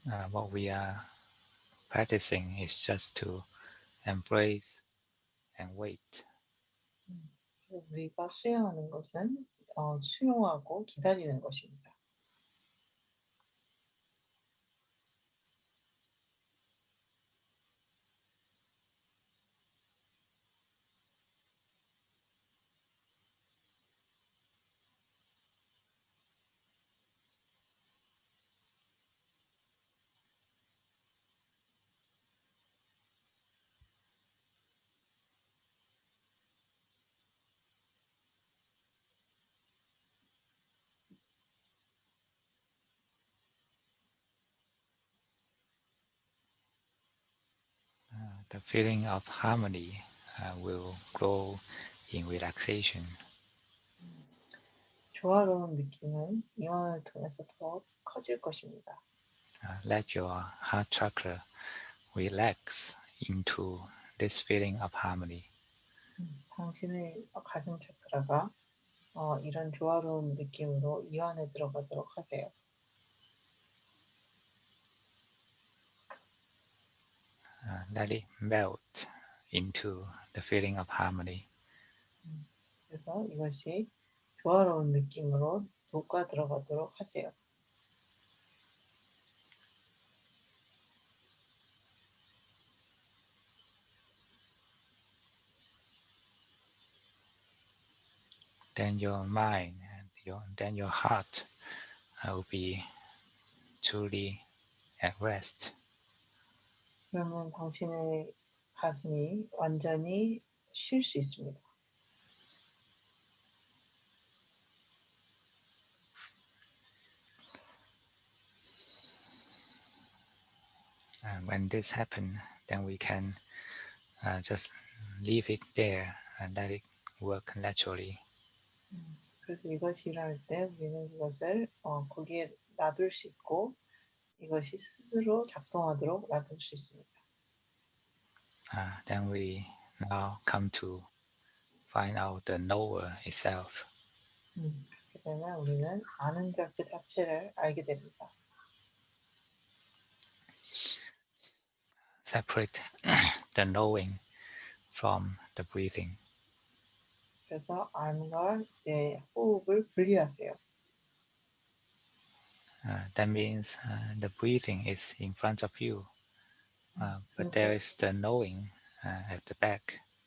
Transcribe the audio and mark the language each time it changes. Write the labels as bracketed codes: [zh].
[en] What we are practicing is just to embrace and wait. [ko] 우리가 수행하는 것은 수용하고 기다리는 것입니다. [en] The feeling of harmony will grow in relaxation. [ko] 조화로운 느낌은 이완을 통해서 더 커질 것입니다. [en] Let your heart chakra relax into this feeling of harmony. [ko] 당신의 가슴 차크라가 이런 조화로운 느낌으로 이완에 들어가도록 하세요. [en] Let it melt into the feeling of harmony. [ko] 그래서 이것이 조화로운 느낌으로 녹아 들어가도록 하세요. [en] Then your mind and then your heart will be truly at rest. [ko] 그러면 당신의 가슴이 완전히 쉴 수 있습니다. [en] And when this happens, then we can just leave it there and let it work naturally. [ko] 그래서 이것이 일어날 때 우리는 이것을 거기에 놔둘 수 있고 이것이 스스로 작동하도록 놔둘 수 있습니다. [en] Then we now come to find out the knower itself. [ko] 그렇게 되면 우리는 아는 자 그 자체를 알게 됩니다. [en] Separate the knowing from the breathing. [ko] 그래서 암과 이제 호흡을 분리하세요. [en] That means the breathing is in front of you, but there is the knowing at the back.